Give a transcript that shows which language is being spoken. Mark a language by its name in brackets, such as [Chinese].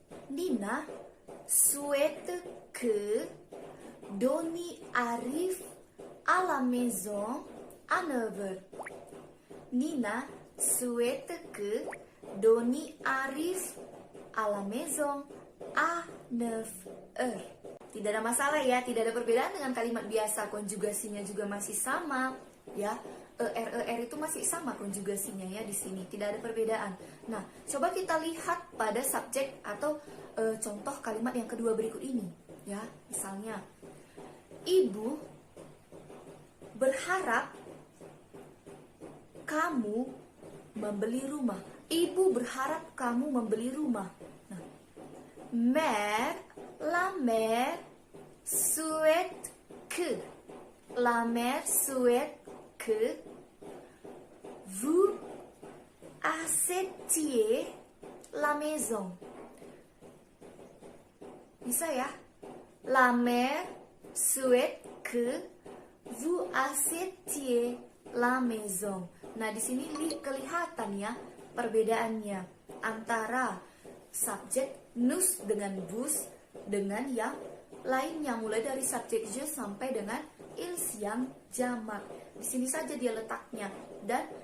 [French] Nina souhaite que Doni arrive à la maison à 9h. Nina souhaite que Doni arrive à la maison à 9h. [Indonesian] Tidak ada masalah ya, tidak ada perbedaan dengan kalimat biasa. Konjugasinya juga masih sama ya. Er itu masih sama konjugasinya ya di sini, tidak ada perbedaan. Nah, coba kita lihat pada subjek atau contoh kalimat yang kedua berikut ini ya. Misalnya, ibu berharap kamu membeli rumah. Ibu berharap kamu membeli rumah. [French] Nah, la mère souhaite que. La mère souhaite que vous achetiez la maison. [Indonesian] Bisa ya? [French] La mère souhaite que vous achetiez la maison. [Indonesian] Nah, di sini kelihatan ya perbedaannya antara subjek nous dengan vous dengan yang lainnya, mulai dari subjek je sampai dengan ils yang jamak. Di sini saja dia letaknya, dan